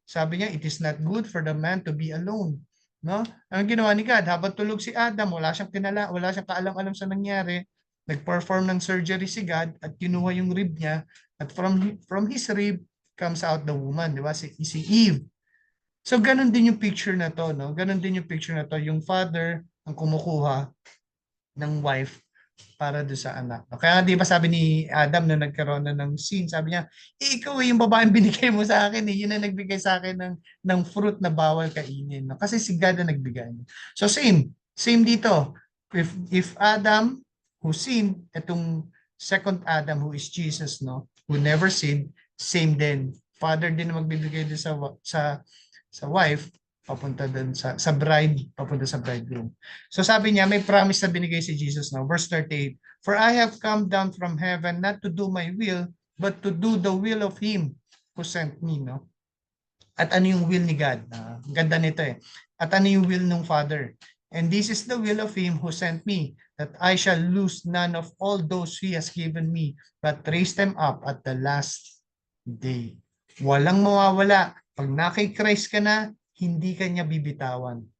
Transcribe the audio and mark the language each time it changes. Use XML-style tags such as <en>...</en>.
<tl>Sabi niya,</tl> <en>it is not good for the man to be alone. No?</en> <tl>Ang ginawa ni God, habang tulog si Adam, wala siyang kaalam-alam sa nangyari. Nag-perform ng surgery si God at kinuha yung rib niya at</tl> <en>from his rib comes out the woman,</en> <tl>'di ba? Si Eve. So ganun din yung picture na to, no? Ganun din yung picture na to, yung father ang kumukuha ng wife para do sa anak. Kaya di ba sabi ni Adam na nagkaroon na ng sin, sabi niya, ikaw yung babaeng binigay mo sa akin, yun ang nagbigay sa akin ng fruit na bawal kainin. No? Kasi si God ang nagbigay. So same dito.</tl> <en>If Adam who sinned, itong second Adam who is Jesus, no, who never sinned, same din.</en> <tl>Father din na magbibigay din sa wife papunta dun sa bride, papunta sa bridegroom. So sabi niya, may promise na binigay si Jesus now.</tl> <en>Verse 38, for I have come down from heaven not to do my will, but to do the will of Him who sent me.</en> <tl>No? At ano yung will ni God? Ganda nito eh. At ano yung will ng Father?</tl> <en>And this is the will of Him who sent me, that I shall lose none of all those He has given me, but raise them up at the last day.</en> <tl>Walang mawawala. Pag na kay Christ ka na, hindi ka niya bibitawan.</tl>